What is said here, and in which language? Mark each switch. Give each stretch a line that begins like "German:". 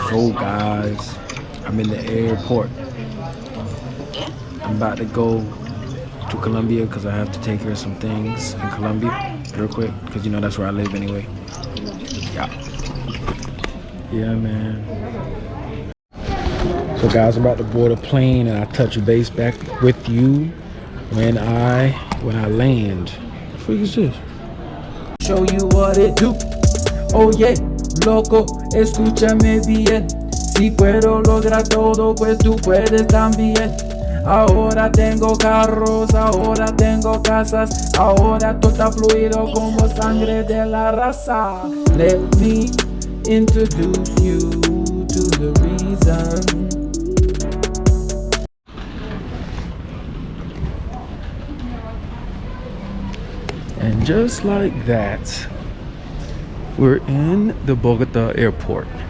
English: So guys, I'm in the airport. I'm about to go to Colombia because I have to take care of some things in Colombia real quick, because you know that's where I live anyway. Yeah man. So guys, I'm about to board a plane and I'll touch base back with you when I land. What the freak is this? Show you what it do. Oh yeah,
Spanish: loco, escúchame bien. Si puedo lograr todo, pues tú puedes también. Ahora tengo carros, ahora tengo casas, ahora todo está fluido como sangre de la raza.
English: Let me introduce you to the reason. And just like that, we're in the Bogota airport.